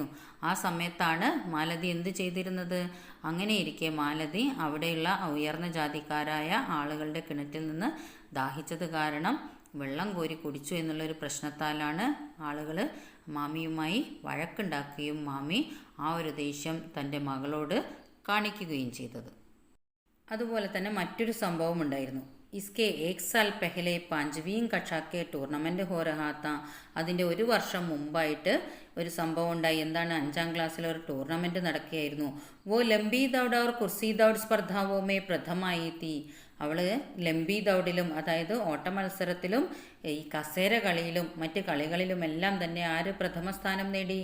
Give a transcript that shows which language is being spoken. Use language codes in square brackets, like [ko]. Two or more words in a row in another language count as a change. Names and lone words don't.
[ml] ആ സമയത്താണ് മാലതി എന്ത് ചെയ്തിരുന്നത്? അങ്ങനെയിരിക്കെ മാലതി അവിടെയുള്ള ഉയർന്ന ജാതിക്കാരായ ആളുകളുടെ കിണറ്റിൽ നിന്ന് ദാഹിച്ചത് കാരണം വെള്ളം കോരി കുടിച്ചു എന്നുള്ളൊരു പ്രശ്നത്താലാണ് ആളുകൾ മാമിയുമായി വഴക്കുണ്ടാക്കുകയും മാമി ആ ഒരു ദേഷ്യം തൻ്റെ മകളോട് കാണിക്കുകയും ചെയ്തത്. അതുപോലെ തന്നെ മറ്റൊരു സംഭവം ഉണ്ടായിരുന്നു. [hi] इसके 1 साल पहले 5वीं कक्षा के टूर्नामेंट हो रहा था. [ml] അതിൻ്റെ 1 വർഷം മുമ്പായിട്ട് ഒരു സംഭവം ഉണ്ടായി. എന്താണ്? 5ാം ക്ലാസ്സിൽ ഒരു ടൂർണമെൻറ്റ് നടക്കുകയായിരുന്നു. [hi] वो लंबी दौड़ और कुर्सी दौड़ स्पर्धाओं में प्रथम आई थी. [ml] അവൾ ലംബി ദൗഡിലും, അതായത് ഓട്ട മത്സരത്തിലും ഈ കസേര കളിയിലും മറ്റ് കളികളിലുമെല്ലാം തന്നെ ആര് പ്രഥമ സ്ഥാനം നേടി?